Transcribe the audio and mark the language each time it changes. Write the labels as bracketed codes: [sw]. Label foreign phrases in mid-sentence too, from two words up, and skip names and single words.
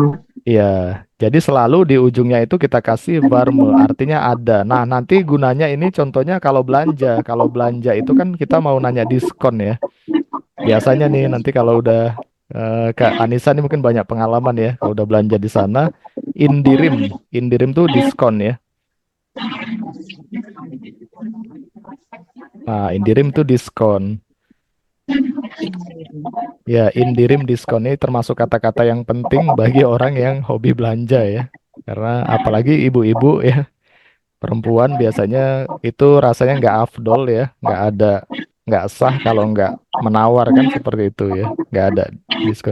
[id] Iya, jadi selalu di ujungnya itu kita kasih varme, artinya ada. Nah, nanti gunanya ini contohnya kalau belanja. Kalau belanja itu kan kita mau nanya diskon ya. Biasanya nih nanti kalau udah Kak Anissa ini mungkin banyak pengalaman ya. Kalau udah belanja di sana, indirim. Indirim tuh diskon ya. Nah, indirim tuh diskon. Ya, indirim diskon ini termasuk kata-kata yang penting bagi orang yang hobi belanja ya. Karena apalagi ibu-ibu ya, perempuan biasanya itu rasanya nggak afdol ya, nggak sah kalau nggak menawar kan seperti itu ya, nggak ada diskon.